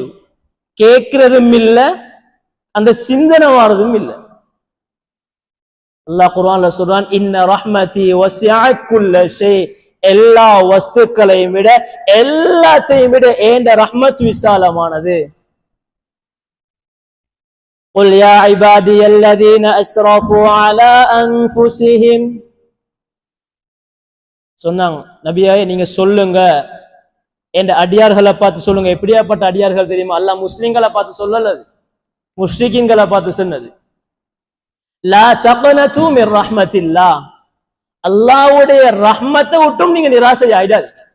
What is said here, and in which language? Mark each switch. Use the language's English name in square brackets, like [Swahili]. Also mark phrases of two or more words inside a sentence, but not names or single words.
[Tamil] கேட்கிறதும் இல்ல, அந்த சிந்தனை வாரதும் இல்ல. அல்லாஹ் குர்ஆன்ல சொல்றான், [Arabic] إن رحمتي وسعت كل شيء. [Tamil] எல்லா வஸ்துக்களையும் விட, எல்லாத்தையும் விட ஏண்ட ரஹ்மத் விசாலமானது. [Arabic] قل يا عبادي الذين اسرفوا على انفسهم. [Tamil] சொன்னாங்க, நபியே நீங்க சொல்லுங்க, என்ற அடியார்களை பார்த்து சொல்லுங்க. எப்படியாப்பட்ட அடியார்கள் தெரியுமா? அல்லாஹ் முஸ்லிம்களை பார்த்து சொல்லல, முஷ்ரிக்கீன்களை பார்த்து சொன்னது. [Arabic] لا تقنطوا من رحمة الله. [Tamil] அல்லாஹ்வுடைய ரஹ்மத்தை விட்டும் நீங்க நிராசை ஆயிடாது.